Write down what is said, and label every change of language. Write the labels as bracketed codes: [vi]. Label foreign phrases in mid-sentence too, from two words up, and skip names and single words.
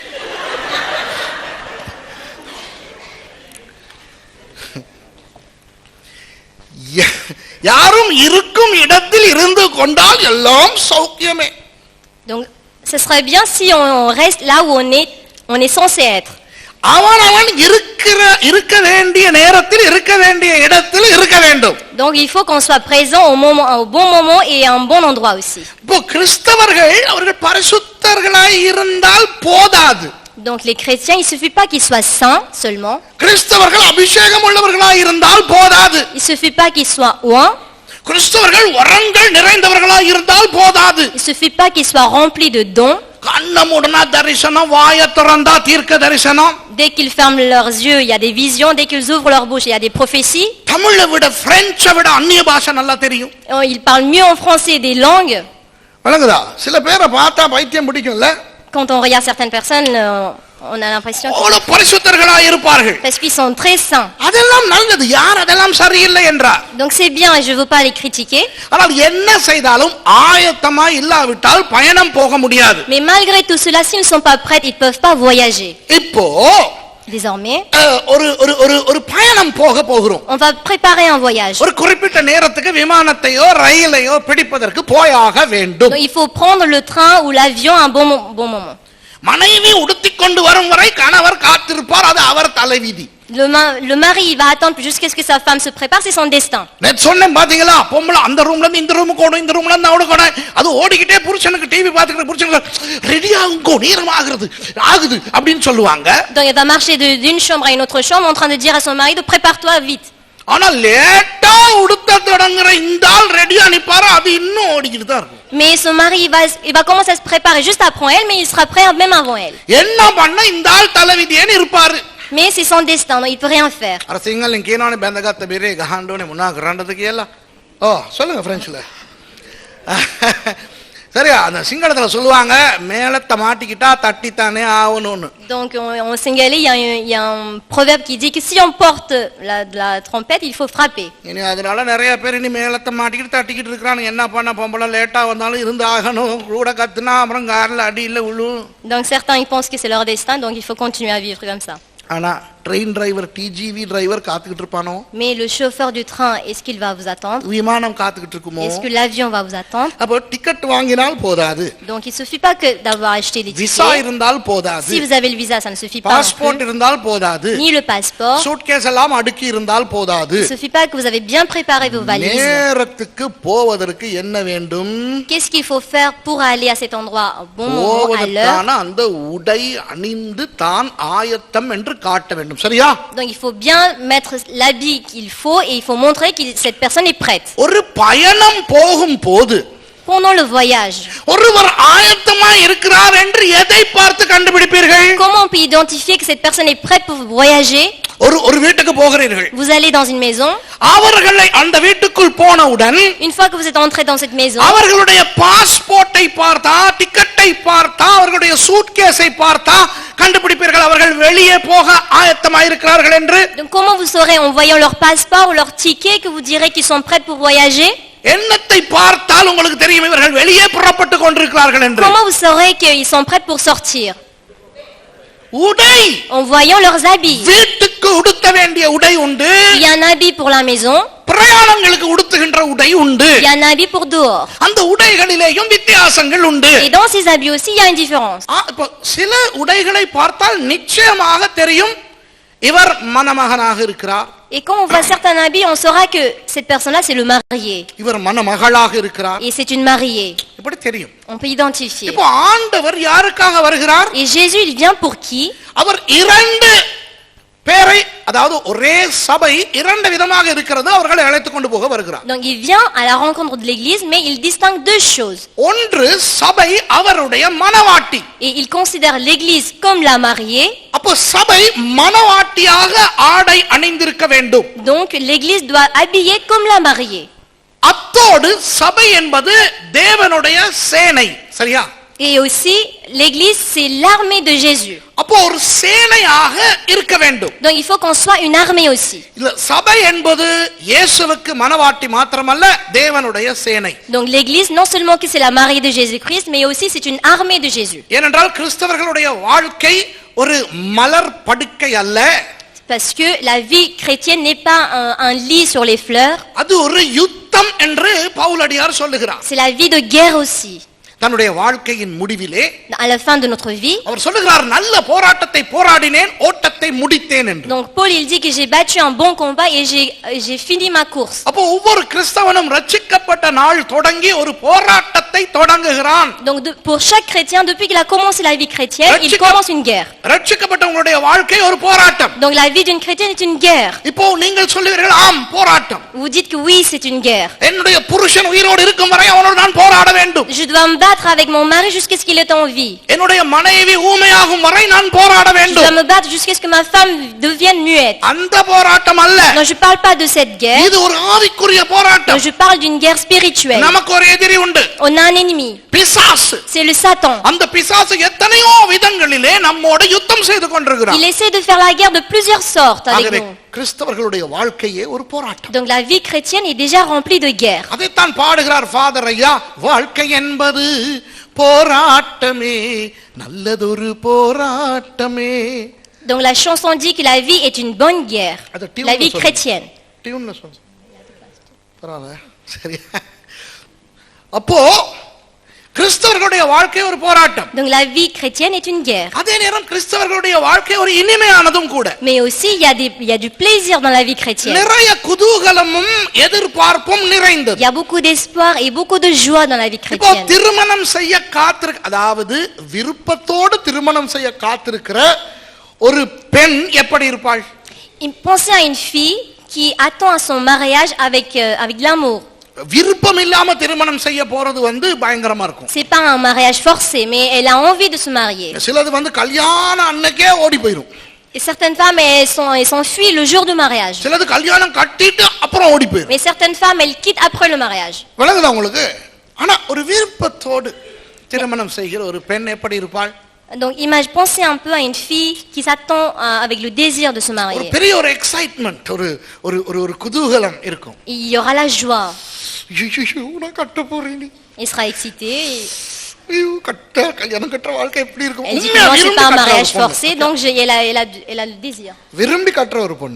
[ta] யாரும் இருக்கும் இடத்தில் இருந்து கொண்டால் எல்லாம் சௌக்கியமே. [fr] Donc ce serait bien si on reste là où on est censé être. [ta] அவன் இருக்க வேண்டிய நேரத்தில் இருக்க வேண்டிய இடத்தில் இருக்க வேண்டும். [fr] Donc il faut qu'on soit présent au bon moment et à un bon endroit aussi. [ta] இப்போ கிறிஸ்தவர்கள் அவர்கள் பரிசுத்தர்களாய் இருந்தால் போதாது. [fr] Donc les chrétiens, il suffit pas qu'ils soient saints seulement. [ta] கிறிஸ்தவர்கள் அபிஷேகம் உள்ளவர்களாய் இருந்தால் போதாது. [fr] Il suffit pas qu'ils soient oints. [ta] கிறிஸ்தவர்கள் வரங்கள் நிறைந்தவர்களாய் இருந்தால் போதாது. [fr] Il suffit pas qu'ils soient remplis de dons. [ta] கண்ணமுடனா தரிசனம், வாய திறந்தா தீர்க்க தரிசனம். [fr] Dès qu'ils ferment leurs yeux, il y a des visions. Dès qu'ils ouvrent leur bouche, il y a des prophéties. [ta] தமிழை விட பிரெஞ்சை விட அந்நிய பாஷை நல்லா தெரியும். [fr] Ils parlent mieux en français des langues. [ta] வழங்குதா? சில பேரை பார்த்தா பைத்தியம் பிடிக்கும்ல. [fr] Quand on regarde certaines personnes, on a l'impression [ta] அவ்வளவு பரிசுத்தர்களாய் இருப்பார்கள். [fr] parce qu'ils sont très saints. [ta] அதெல்லாம் நல்லது, யார் அதெல்லாம் சரியில்லை என்றார். [fr] Donc c'est bien et je veux pas les critiquer. [ta] ஆனால் என்ன செய்தாலும் ஆயத்தமா இல்லாவிட்டால் பயணம் போக முடியாது. [fr] Mais malgré tout cela, s'ils ne sont pas prêts, ils peuvent pas voyager. [ta] இப்போ [fr] Désormais, [ta] ஒரு பயணம் போகிறோம். [fr] on va préparer un voyage. [ta] ஒரு குறிப்பிட்ட நேரத்துக்கு விமானத்தையோ ரயிலையோ பிடிப்பதற்கு போயாக வேண்டும். [fr] Donc il faut prendre le train ou l'avion à un bon moment. [ta] மனைவி உடுத்திக்கொண்டு வரும் வரை கணவர் காத்திருப்பார், அது அவர் தலைவிதி. [fr] Le mari il va attendre jusqu'à ce que sa femme se prépare, c'est son destin. [ta] நேத்து சொன்னேன் பாத்தீங்களா, பொம்பளை அந்த ரூம்ல இருந்து இந்த ரூமுக்கு ஓடும், இந்த ரூம்ல இருந்து அவனுக்கு ஓடும், அது ஓடிக்கிட்டே புருஷனுக்கு டிவி பாத்துக்கிட்டு புருஷனுக்கு ரெடி ஆகுங்கோ நேரம் ஆகுது அப்படின்னு சொல்லுவாங்க. [fr] Donc elle va marcher d'une chambre à une autre chambre en train de dire à son mari de prépare-toi vite. [ta] ஆனா லேட்டா உடுத்த தொடங்குற இந்த ஆள் ரெடியா நிப்பாரு, அது இன்னும் ஓடிக்கிட்டு தான் இருக்கும். [fr] Mais son mari il va commencer à se préparer juste après elle, mais il sera prêt même avant elle. [ta] என்ன பண்ண இந்த ஆள் தலைவிதியேன்னு இருப்பாரு. [fr] Mais c'est son destin, donc il peut rien faire. [si] අර සිංහලෙන් කියනවනේ බැඳගත්ත බෙරේ ගහන්න ඕනේ මොනවා කරන්නද කියලා. [ta] சொல்லுங்க பிரெஞ்சுல. சரியா, அந்த சிங்களத்துல சொல்லுவாங்க மேலத்தை மாட்டிக்கிட்டா தட்டித்தானே ஆகணும்னு. [fr] Donc en singalais il y a un proverbe qui dit que si on porte la trompette, il faut frapper. [ta] இனி அதனால நிறைய பேர் இனி மேலத்தை மாட்டிக்கிட்டு தட்டிக்கிட்டு இருக்கிறாங்க. என்ன பண்ண, பொம்பளை லேட்டா வந்தாலும் இருந்து ஆகணும், கூட கத்துனா அப்புறம் கார்ல அடி இல்ல விழும். [fr] Donc certains ils pensent que c'est leur destin, donc il faut continuer à vivre comme ça. [ta] ஆனா [en] train driver TGV driver [ta] காத்துக்கிட்டு இருப்பானோ? [fr] Mais le chauffeur du train, est-ce qu'il va vous attendre? [ta] விமானம் காத்துக்கிட்டு இருக்குமோ? [fr] Est-ce que l'avion va vous attendre? [ta] அப்போ டிக்கெட் வாங்கினால் போதாது. [fr] Donc il suffit pas que d'avoir acheté les [ta] விசா [fr] tickets. [ta] இருந்தால் போதாது. [fr] Si vous avez le visa, ça ne suffit pas. [ta] பாஸ்போர்ட் இருந்தால் போதாது. [fr] Ni le passeport. [ta] சூட்கேஸ் எல்லாம் அடுக்கி இருந்தால் போதாது. [fr] Il suffit pas que vous avez bien préparé vos valises. [ta] நேரத்துக்கு போவதற்கு என்ன வேண்டும்? [fr] Qu'est-ce qu'il faut faire pour aller à cet endroit au bon moment, à l'heure? [ta] போவதற்கான அந்த உடை அணிந்து தான் ஆயத்தம் என்று காட்ட வேண்டும். சரியா? [fr] Donc il faut bien mettre l'habit qu'il faut et il faut montrer que cette personne est prête. [ta] ஒரு பயணம் போகும் போது [fr] Pendant le voyage, [ta] ஒருவர் ஆயத்தமா இருக்கிறார் என்று எதை பார்த்து கண்டுபிடிப்பீர்கள்? [fr] comment on peut identifier que cette personne est prête pour voyager? [ta] ஒரு வீட்டுக்கு போகிறீர்கள். [fr] Vous allez dans une maison. [ta] அவர்களை அந்த வீட்டுக்குள் போனவுடன் [fr] Une fois que vous êtes entré dans cette maison, [ta] அவர்களுடைய பாஸ்போர்ட்டை பார்த்தா, டிக்கெட்டை பார்த்தா, அவர்களுடைய சூட்கேஸை பார்த்தா கண்டுபிடிப்பீர்கள் அவர்கள் வெளியே போக ஆயத்தமாக இருக்கிறார்கள் என்று. [fr] donc comment vous saurez en voyant leur passeport ou leur ticket que vous direz qu'ils sont prêts pour voyager? [ta] எண்ணத்தை பார்த்தால் உங்களுக்கு தெரியும் இவர்கள் வெளியே புறப்பட்டு கொண்டிருக்கிறார்கள் என்று. [fr] Comment vous saurez qu'ils sont prêts pour sortir? [ta] உடை, [fr] En voyant leurs habits. [ta] வீட்டுக்கு உடுத்த வேண்டிய உடை உண்டு, [fr] Il y a un habit pour la maison, [ta] பிரயாணங்களுக்கு உடுத்துகின்ற உடை உண்டு. [fr] il y a un habit pour dehors. [ta] அந்த உடைகளிலேயும் வித்தியாசங்கள் உண்டு. [fr] Et dans ces habits aussi, il y a une différence. [ta] இப்போ சில உடைகளை பார்த்தால் நிச்சயமாக தெரியும் இவர் மணமகனாக இருக்கிறார், [fr] Et quand on voit certains habits, on saura que cette personne-là, c'est le marié. [ta] இவர் மணமகளாக இருக்கிறார், [fr] Et c'est une mariée. [ta] இப்படி தெரியும். [fr] On peut identifier. [ta] இப்போ ஆண்டவர் யாருக்காக வருகிறார்? [fr] Et Jésus, il vient pour qui? [ta] அவர் இரண்டு பேரை, அதாவது ஒரே சபை இரண்டு விதமாக இருக்கிறது, அவர்களை அழைத்துக் கொண்டு போக வருகிறார். [fr] Donc il vient à la rencontre de l'église, mais il distingue deux choses. [ta] ஒன்று சபை அவருடைய மணவாட்டி. [fr] Et il considère l'église comme la mariée. [ta] அப்போ சபை மணவாட்டியாக ஆடை அணிந்திருக்க வேண்டும். [fr] Donc l'église doit habiller comme la mariée. [ta] அத்தோடு சபை என்பது தேவனுடைய சேனை, சரியா? [fr] Et aussi, l'église, c'est l'armée de Jésus. [ta] அப்போ ஒரு சேனையாக இருக்க வேண்டும். [fr] Donc il faut qu'on soit une armée aussi. [ta] இல்ல, சபை என்பது இயேசுவுக்கு மணவாட்டி மாத்திரமல்ல, தேவனுடைய சேனை. [fr] Donc l'église, non seulement que c'est la mariée de Jésus-Christ, mais aussi c'est une armée de Jésus. [ta] ஏனென்றால் கிறிஸ்தவர்களுடைய வாழ்க்கை ஒரு மலர் படுக்கை அல்ல. [fr] Parce que la vie chrétienne n'est pas un lit sur les fleurs. [ta] அது ஒரு யுத்தம் என்று பவுலடியார் சொல்லுகிறார். [fr] C'est la vie de guerre aussi. [ta] தன்னுடைய வாழ்க்கையின் முடிவிலே [fr] À la fin de notre vie. [ta] அவர் சொல்லுகிறார், நல்ல போராட்டத்தை போராடினேன், ஓட்டத்தை முடித்தேன் என்று. [fr] Donc Paul il dit que j'ai battu un bon combat et j'ai fini ma course. [ta] அப்போ ஒவ்வொரு கிறிஸ்தவனும் ரட்சிக்கப்பட்ட நாள் தொடங்கி ஒரு போராட்டத்தை தொடங்குகிறான். [fr] Donc pour chaque chrétien, depuis qu'il a commencé la vie chrétienne, il commence une guerre. [ta] ரட்சிக்கப்பட்டவங்களுடைய வாழ்க்கை ஒரு போராட்டம். [fr] Donc la vie d'une chrétienne est une guerre. [ta] இப்போ நீங்கள் சொல்லுவீர்கள், ஆம் போராட்டம். [fr] Vous dites que oui, c'est une guerre. [ta] என்னுடைய புருஷன் உயிரோடு இருக்கும் வரை அவனோடு நான் போராட வேண்டும். [fr] Je dois me battre avec mon mari jusqu'à ce qu'il est en vie. [ta] என்னுடைய மனைவி ஊமையாகும் வரை நான் போராட [fr] Je [ta] வேண்டும். [fr] dois me battre jusqu'à ce que ma femme devienne muette. [ta] அந்த போராட்டம் அல்ல. [fr] Non, je parle pas de cette guerre. [ta] இது ஒரு ஆவிக்குரிய [fr] Non, [ta] போராட்டம். [fr] je parle d'une guerre spirituelle. [ta] நமக்கு ஒரு எதிரி உண்டு, [fr] On a un ennemi. [ta] பிசாசு. [fr] C'est le Satan. [ta] அந்த பிசாசு எத்தனையோ விதங்களிலே நம்மோடு யுத்தம் செய்து கொண்டிருக்கிறான். [fr] Il essaie de faire la guerre de plusieurs sortes avec [ta] ஆகவே [fr] nous. [ta] கிறிஸ்தவர்களுடைய வாழ்க்கையே ஒரு போராட்டம். [fr] Donc la vie chrétienne est déjà remplie de guerres. [ta] அதைத்தான் பாடுகிறார் ஃபாதர் ஐயா, வாழ்க்கை என்பது போராட்டமே, நல்லதொரு போராட்டமே. [fr] Donc la chanson dit que la vie est une bonne guerre. [ta] அது டியூன்ல [fr] La vie [ta] சொல்லுங்க. [fr] chrétienne. [ta] டியூன்ல சொல்லுங்க. பரவாயில்ல, சரி. அப்போ கிறிஸ்தவர்களுடைய வாழ்க்கை ஒரு போராட்டம். [fr] Donc la vie chrétienne est une guerre. [ta] அதே நேரம் கிறிஸ்தவர்களுடைய வாழ்க்கை ஒரு இனிமையானதும் கூட. [fr] Mais aussi il y a du plaisir dans la vie chrétienne. [ta] நிறைய குதூகலமும் எதிர்பார்ப்பும் நிறைந்தது. [fr] Il y a beaucoup d'espoir et beaucoup de joie dans la vie [ta] இப்போ [fr] chrétienne. [ta] திருமணம் செய்ய அதாவது விருப்பத்தோடு திருமணம் செய்ய காத்திருக்கிற ஒரு பெண் எப்படி இருப்பாள்? [fr] Pensez à une fille qui attend à son mariage avec l'amour. [ta] விருப்பம் இல்லாம திருமணம் செய்ய போறது பயங்கரமா இருக்கும். [fr] C'est pas un mariage forcé, mais elle a envie de se marier. [ta] சிலது கல்யாண அன்னைக்கே ஓடி போயிடும். [fr] Et certaines femmes elles s'enfuient le jour du mariage. [ta] சிலது கல்யாணம் கட்டிட்டு அப்புறம் ஓடி போயிடும். [fr] Mais certaines femmes elles quittent après le mariage. [ta] விளங்குதா உங்களுக்கு? ஆனா ஒரு விருப்பத்தோடு திருமணம் செய்கிற ஒரு பெண் எப்படி இருப்பாள்? [fr] Donc pensez un peu à une fille qui s'attend avec le désir de se marier. [ta] ஒரு பெரிய ஒரு எக்ஸைட்மென்ட், ஒரு குதூகலம் இருக்கும். [fr] Il y aura la joie. [ta] நான் கட்ட போறேன். [fr] Elle sera excitée. [ta] கல்யாணம் கட்ட வாழ்க்கை எப்படி இருக்கும்? [fr] Elle dit que moi c'est pas un mariage forcé, donc elle a le désir. [ta] விரும்பி கட்டுற ஒரு பொண்ணு.